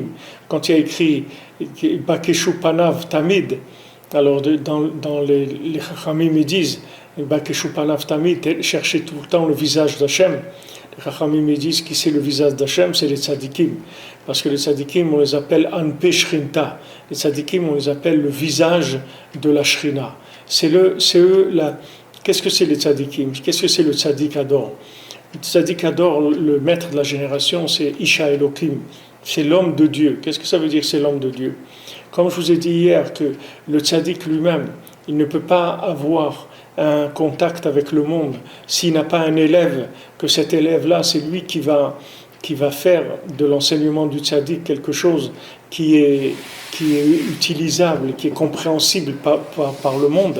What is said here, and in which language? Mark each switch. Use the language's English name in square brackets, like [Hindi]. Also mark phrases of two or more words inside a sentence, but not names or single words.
[French] Quand il y a écrit [Hebrew] בקשו פניו תמיד, [French] alors dans les Chachamim ils disent [Hebrew] בקשו פניו תמיד, [French] chercher tout le temps le visage d'Hachem. Les Chachamim ils disent qui c'est le visage d'Hachem, c'est les tzadikim. Parce que les tzadikim, on les appelle [Aramaic] אנפי שכינתא. [French] Les tzadikim, on les appelle le visage de la Shrina. C'est eux Qu'est-ce que c'est les tzadikim? Qu'est-ce que c'est le [Hebrew] צדיק הדור? [French] Le [Hebrew] צדיק הדור, [French] le maître de la génération, c'est [Hebrew] איש האלוקים. [French] C'est l'homme de Dieu. Qu'est-ce que ça veut dire, c'est l'homme de Dieu? Comme je vous ai dit hier, que le tzadik lui-même, il ne peut pas avoir un contact avec le monde s'il n'a pas un élève, que cet élève-là, c'est lui qui va faire de l'enseignement du tzaddik quelque chose qui est utilisable, qui est compréhensible par le monde.